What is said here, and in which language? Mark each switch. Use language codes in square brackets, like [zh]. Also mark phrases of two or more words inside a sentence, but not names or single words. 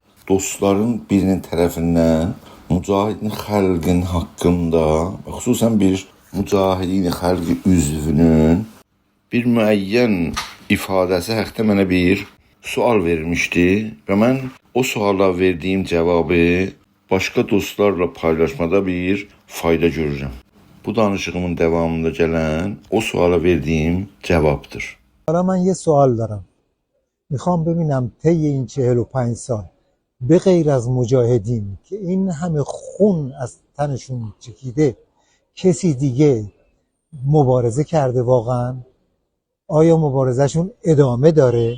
[az] dostların birinin tərəfindən mücahidin xalqın haqqında, xüsusən bir mücahidin xalqı üzvünün bir müəyyən ifadəsi haqqında mənə bir sual verilmişdi və mən o suala verdiyim cavabı başqa dostlarla paylaşmada bir fayda görürəm. Bu danışığımın devamında gələn o suala verdiğim cevaptır. [fa] حالا من یه سوال دارم. میخوام ببینم طی این 45 سال به غیر از مجاهدین که این همه خون از تنشون چکیده کسی دیگه مبارزه کرده واقعا؟ آیا مبارزهشون ادامه داره؟